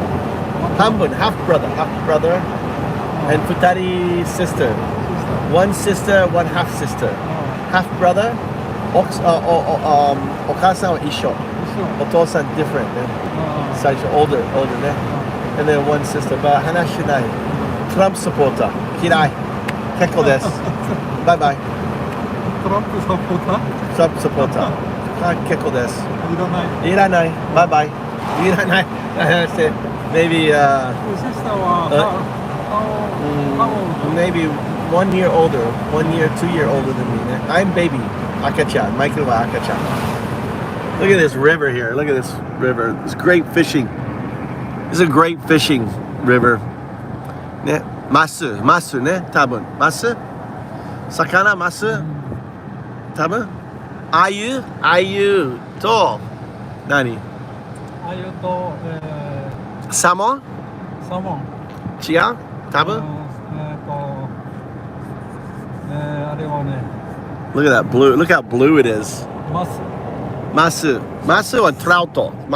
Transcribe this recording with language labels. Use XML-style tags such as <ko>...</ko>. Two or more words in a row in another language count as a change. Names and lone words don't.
<en>Hambun, half brother, and futari sister. One sister, one half sister. Half brother,</en> <ja>お母さんは一緒.</ja> <en>Otosan different, such older, and then one sister. But hanashinai. Trump supporter.</en> <ja>Kirai. 結構です.</ja> <en>Bye bye. Trump supporter.</en> <ja>結構です。いらない.</ja> <en>Bye bye. Iranai. Maybe maybe 1 year older, 1 year, 2 year older than me. I'm baby.</en> <ja>Akachan, Michael Akachan.</ja> <en>Look at this river here. Look at this river. It's great fishing. This is a great fishing river.</en> <ja>ね、鱒ね、多分。鱒? 魚鱒？多分? 鮎と。何?</ja> <en>Salmon? Chia? Tabu? Look at that blue. Look how blue it is. Masu or trauto.</en>